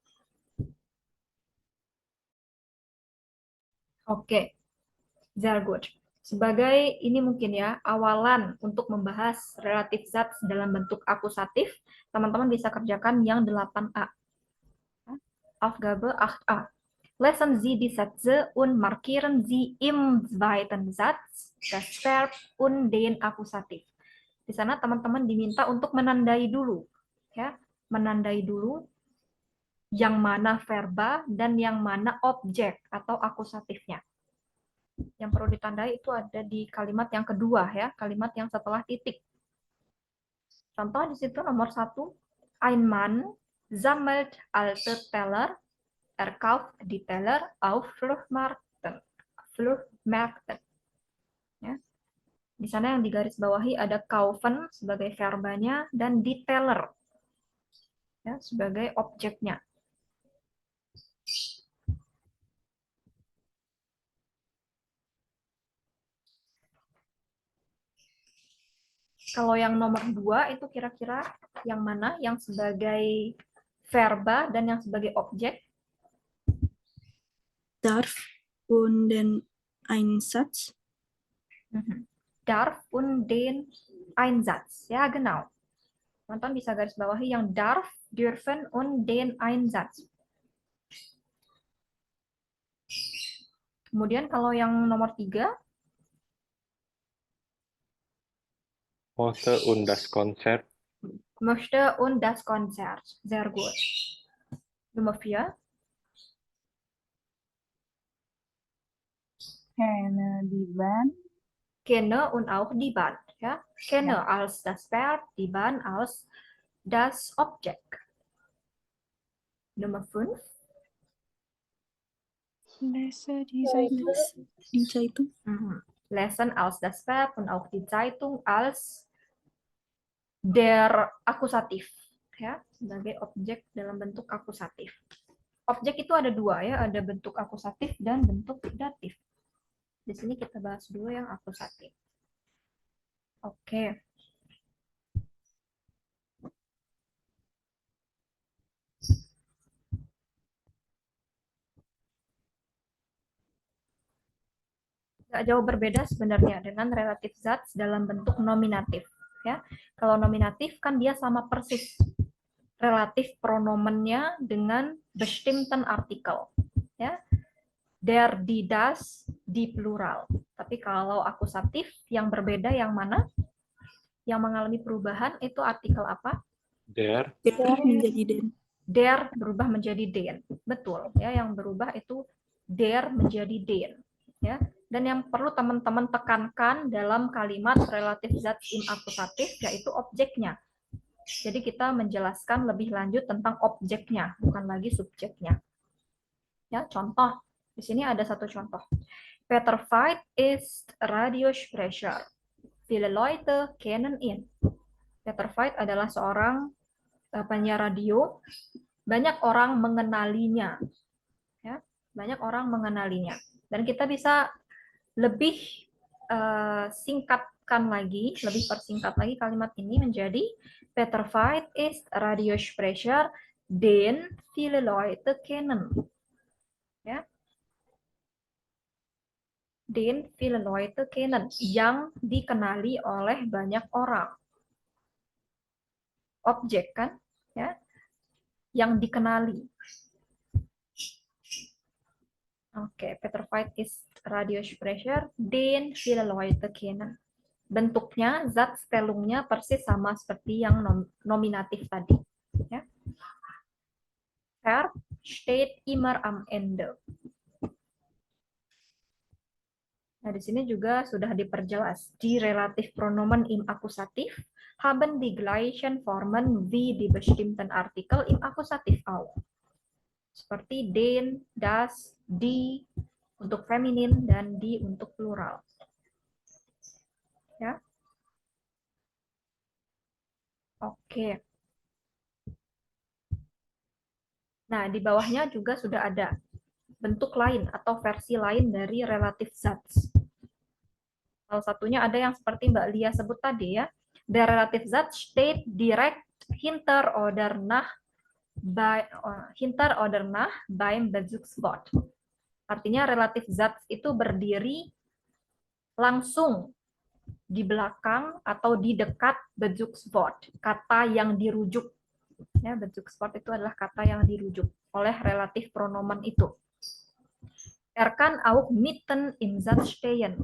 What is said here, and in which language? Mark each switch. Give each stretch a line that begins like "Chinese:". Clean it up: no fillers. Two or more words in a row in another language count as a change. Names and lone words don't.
German: Oke, sehr gut.
Indonesian: Sebagai ini mungkin ya, awalan untuk membahas relatif zat dalam bentuk akusatif, teman-teman bisa kerjakan yang 8A.
German: Aufgabe 8A. Lesen Sie die Sätze und markieren Sie im zweiten Satz das Verb und den Akkusativ.
Indonesian: Di sana teman-teman diminta untuk menandai dulu, ya, menandai dulu yang mana verba dan yang mana objek atau akusatifnya. Yang perlu ditandai itu ada di kalimat yang kedua, ya, kalimat yang setelah titik. Contoh di situ nomor 1,
German: ein Mann sammelt alte Teller, kauft die Teller auf Flohmärkten.
Indonesian: Ya. Di sana yang digarisbawahi ada kaufen sebagai verbanya dan
German: die Teller,
Indonesian: ya, sebagai objeknya. Kalau yang nomor 2 itu kira-kira yang mana yang sebagai verba dan yang sebagai objek?
German: Darf und den Einsatz. Darf und den Einsatz. Ja, genau.
Indonesian: Teman-teman bisa garis bawahi yang
German: darf, dürfen, und den Einsatz.
Indonesian: Kemudian kalau yang nomor 3,
German: Möchte und das Konzert. Möchte und das Konzert. Sehr gut. Nummer 4. Kenne die Band. Kenne und auch die Band. Ja? Kenne als das Verb, die Band als das Objekt. Nummer 5. Lese die Zeitung. Die Zeitung. Lesen als das Verb und auch die Zeitung als der Akkusatif,
Indonesian: ya, sebagai objek dalam bentuk akusatif. Objek itu ada 2 ya, ada bentuk akusatif dan bentuk datif. Di sini kita bahas dulu yang akusatif. Oke. Nggak jauh berbeda sebenarnya dengan relatif zat dalam bentuk nominatif. Ya, kalau nominatif kan dia sama persis relatif pronomennya dengan
German: bestimmten Artikel. Ya, der, die, das,
Indonesian: di plural. Tapi kalau akusatif yang berbeda yang mana? Yang mengalami perubahan itu artikel apa?
German: Der.
Indonesian: Der menjadi den. Der berubah menjadi den. Betul. Ya, yang berubah itu der menjadi den. Ya. Dan yang perlu teman-teman tekankan dalam kalimat relatif zat
German: im akusatif
Indonesian: yaitu objeknya. Jadi kita menjelaskan lebih lanjut tentang objeknya, bukan lagi subjeknya. Ya, contoh. Di sini ada satu contoh.
German: Peter Veit ist Radiosprecher. Viele Leute kennen ihn. Peter Veit
Indonesian: adalah seorang penyiar radio. Banyak orang mengenalinya. Ya, banyak orang mengenalinya. Dan kita bisa lebih singkatkan lagi, lebih persingkat lagi kalimat ini menjadi
German: Peter Veit ist Radiosprecher, den viele Leute kennen. Ya. Den viele Leute kennen,
Indonesian: yang dikenali oleh banyak orang. Objek kan, ya, yang dikenali. Oke,
German: Peter Veit ist Radiosprecher, den viele Leute kennen.
Indonesian: Bentuknya, Satzstellungnya persis sama seperti yang nominatif tadi. Ya.
German: Verb steht immer am Ende.
Indonesian: Nah, di sini juga sudah diperjelas.
German: Die Relativpronomen im Akkusativ haben die gleichen Formen wie die bestimmten Artikel im Akkusativ auch.
Indonesian: Seperti
German: den, das, die
Indonesian: untuk feminin dan die untuk plural. Ya. Oke. Nah, di bawahnya juga sudah ada bentuk lain atau versi lain dari
German: relative Satz.
Indonesian: Salah satunya ada yang seperti Mbak Lia sebut tadi ya.
German: Der relative Satz steht direkt hinter oder nach beim Bezugswort.
Indonesian: Artinya
German: relative Satz
Indonesian: itu berdiri langsung di belakang atau di dekat Bezugswort, kata yang dirujuk. Ya, Bezugswort itu adalah kata yang dirujuk oleh relatif pronomen itu.
German: Er kann auch mitten im Satz stehen.